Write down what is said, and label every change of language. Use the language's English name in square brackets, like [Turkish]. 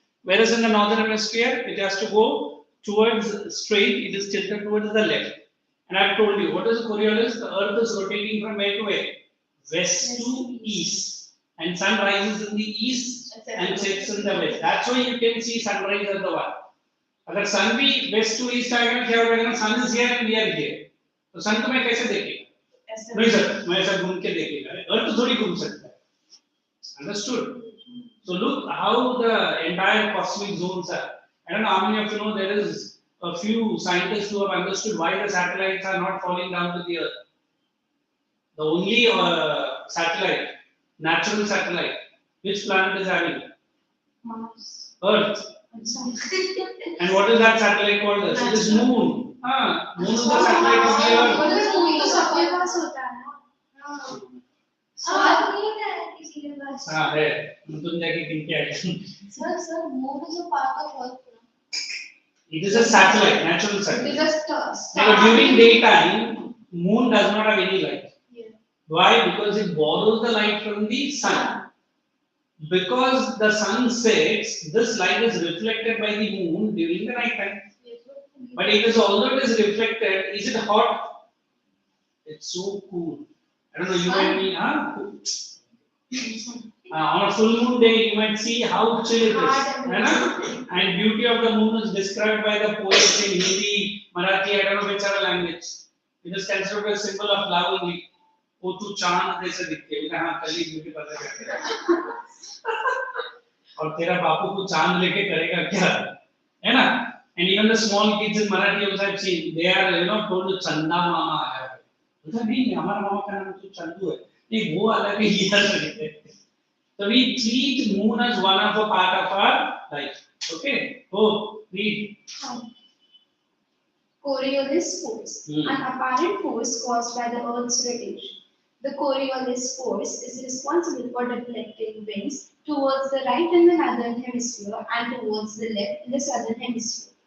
[English] Whereas in the northern hemisphere, it has to go towards straight, it is tilted towards the left. And I have told you, what is Coriolis? The earth is rotating from where to where? West to east. And sun rises in the east and sets in the west. That's why you can see sunrise at the one. [Hindi] अगर sun भी west to east आएगा क्या होगा? [English] Sun is here and we are here. [Hindi] तो sun को मैं कैसे देखेगा? नहीं सर, मैं ऐसा घूम के देखेगा. Earth थोड़ी घूम सकता है. [English] Understood? So look how the entire cosmic zones are. I don't know how many of you know there is a few scientists who have understood why the satellites are not falling down to the earth. The only satellite, natural satellite, which planet is having? Mars. Earth. And what is that satellite called? It is moon. Moon is the satellite of the earth. What is moon? [Hindi] तो सबके पास होता है ना. स्वाद नहीं होता है किसी के पास. है. तुम जाके किन के आए? [English] Sir, moon is a part of earth. It is a satellite, natural satellite. It is a star. Now, during daytime, moon does not have any light. Yeah. Why? Because it borrows the light from the sun. Because the sun sets, this light is reflected by the moon during the night time. But it is, although it is reflected, is it hot? It's so cool. I don't know, you and me, on a full moon day, you might see how chill it is. And beauty of the moon is described by the poets in Hindi, Marathi, I don't know which other language. It is considered a symbol of love only. [Hindi] वो तू चांद जैसे दिखते हैं, हाँ कल ही beauty पता करते हैं। और तेरा बापू को चांद लेके करेगा क्या, है ना? [English] And even the small kids in Marathi also I've seen, they are told [Hindi] चंदा मामा आया है। बोलता नहीं हमारा मामा का नाम तो चंदू है, नहीं वो अलग ही है। [English] So we treat moon as one of a part of our life. Okay? Go read. Coriolis force, an apparent force caused by the Earth's rotation. The Coriolis force is responsible for deflecting winds towards the right in the northern hemisphere and towards the left in the southern hemisphere.